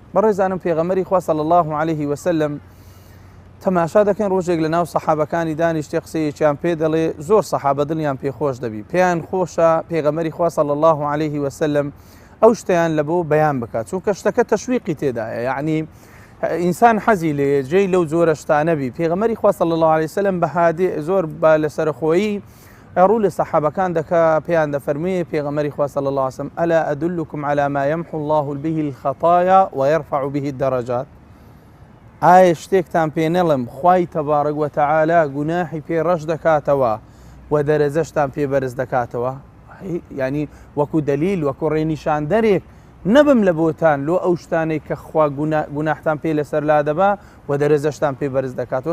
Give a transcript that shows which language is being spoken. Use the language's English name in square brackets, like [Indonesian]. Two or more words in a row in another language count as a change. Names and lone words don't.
[Central Kurdish] بەڕێزانم پێغەمبەری خوا [Arabic] صلی الله عليه وسلم [Central Kurdish] تەماشا دەکەن ڕۆژێک لە ناو سەحابەکانی دانیشتێ قسەیەکیان پێ دەڵێ زۆر سەحابە دڵیان پێخۆش دەبی، پێیان خۆشە پێغەمبەری خوا [Arabic] صلی الله عليه وسلم [Central Kurdish] ئەو شتیان لە بۆ بەیان بکات، چونکە شتەکە تەشویقی تێدایە، یعنی ئینسان حەزی لێ جێی لەو جۆرە شتانە بی. پێغەمبەری خوا [Arabic] صلی الله عليه وسلم [Central Kurdish] بەهادی زۆر بە لەسەرخۆیی ڕوو لە سەحابەکان دەکا، پێیان دەفەرمێ پێغەمبەری خوا [Arabic] صلی الله عليه وسلم ئەلا ئەدلکم علی ما یمحو الله به الخطایا ويرفع به الدرجات. [Central Kurdish] ئایا شتێکتان پێ نەڵێم خوای تەبارەک وتەعالا گوناحی پێ ڕەش دەکاتەوە و دەرەجەشتان پێ بەرز دەکاتەوە؟ ینی وەکو دەلیل وەکو ڕێنیشاندەرێک نەبم لە بۆتان لۆ ئەو شتانەی کە خوا گوناحتان پێ لەسەر لا دەبا و دەرەجەشتان پێ بەرز دەکاتەوە.